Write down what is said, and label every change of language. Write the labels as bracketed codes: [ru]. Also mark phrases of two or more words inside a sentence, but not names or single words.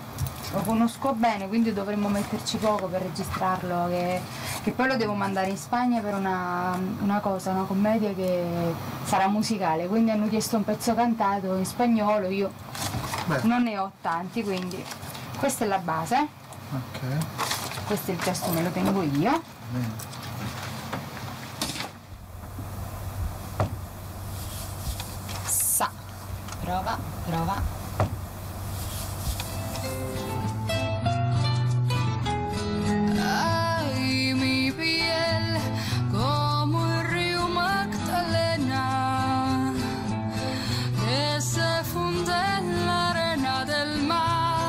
[it] Lo conosco bene, quindi dovremmo metterci poco per registrarlo, che poi lo devo mandare in Spagna per una cosa, una commedia che sarà musicale, quindi hanno chiesto un pezzo cantato in spagnolo, io non ne ho tanti, quindi questa è la base, questo è il testo, me lo tengo io. Bene. Prova. [es] Ay, mi piel como el río Magdalena que se funde en la arena del mar.